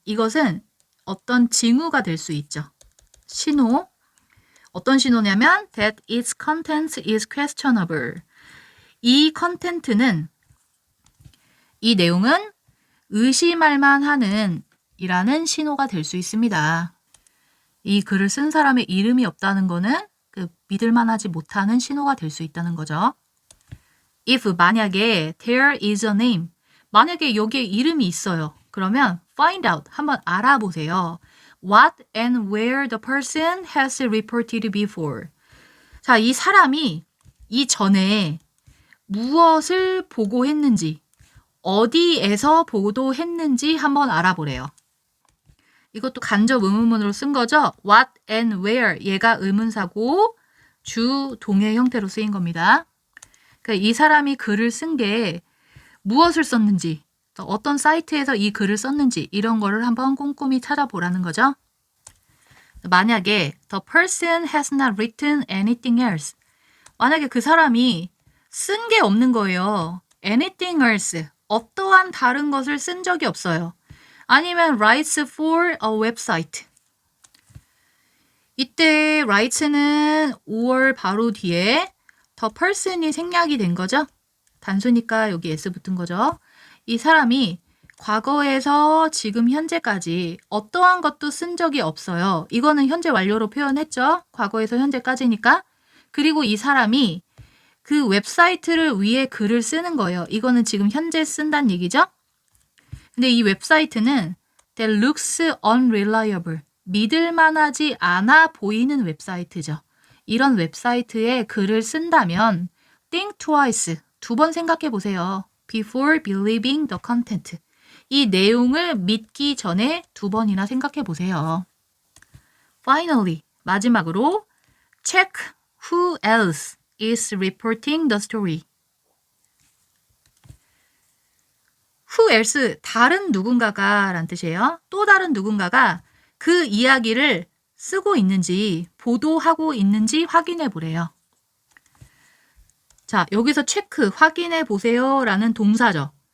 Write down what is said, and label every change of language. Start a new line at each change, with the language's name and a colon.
Korean: 이것은 어떤 징후가 될 수 있죠. 신호. 어떤 신호냐면
English: that its content is questionable.
Korean: 이 컨텐츠는 이 내용은 의심할 만하는 이라는 신호가 될 수 있습니다. 이 글을 쓴 사람의 이름이 없다는 거는 그 믿을만하지 못하는 신호가 될 수 있다는 거죠.
English: If
Korean: 만약에
English: there is a name,
Korean: 만약에 여기에 이름이 있어요. 그러면
English: find out,
Korean: 한번 알아보세요.
English: What and where the person has reported before.
Korean: 자, 이 사람이 이전에 무엇을 보고했는지, 어디에서 보도했는지 한번 알아보래요. 이것도 간접 의문문으로 쓴 거죠.
English: What and where.
Korean: 얘가 의문사고 주 동의 형태로 쓰인 겁니다. 그러니까 이 사람이 글을 쓴 게 무엇을 썼는지, 어떤 사이트에서 이 글을 썼는지 이런 거를 한번 꼼꼼히 찾아보라는 거죠. 만약에
English: the person has not written anything else.
Korean: 만약에 그 사람이 쓴 게 없는 거예요.
English: anything else.
Korean: 어떠한 다른 것을 쓴 적이 없어요.
English: 아니면 writes for a website.
Korean: 이때 writes는 5월 바로 뒤에 the person이 생략이 된 거죠. 단수니까 여기 s 붙은 거죠. 이 사람이 과거에서 지금 현재까지 어떠한 것도 쓴 적이 없어요. 이거는 현재 완료로 표현했죠. 과거에서 현재까지니까. 그리고 이 사람이 그 웹사이트를 위해 글을 쓰는 거예요. 이거는 지금 현재 쓴다는 얘기죠. 근데 이 웹사이트는
English: that looks unreliable.
Korean: 믿을만하지 않아 보이는 웹사이트죠. 이런 웹사이트에 글을 쓴다면
English: think twice.
Korean: 2번 생각해 보세요.
English: before believing the content.
Korean: 이 내용을 믿기 전에 2번이나 생각해 보세요.
English: Finally,
Korean: 마지막으로
English: check who else is reporting the story.
Korean: Who else, 다른 누군가가 라는 뜻이에요. 또 다른 누군가가 그 이야기를 쓰고 있는지, 보도하고 있는지 확인해 보래요. 자, 여기서 체크, 확인해 보세요 라는 동사죠.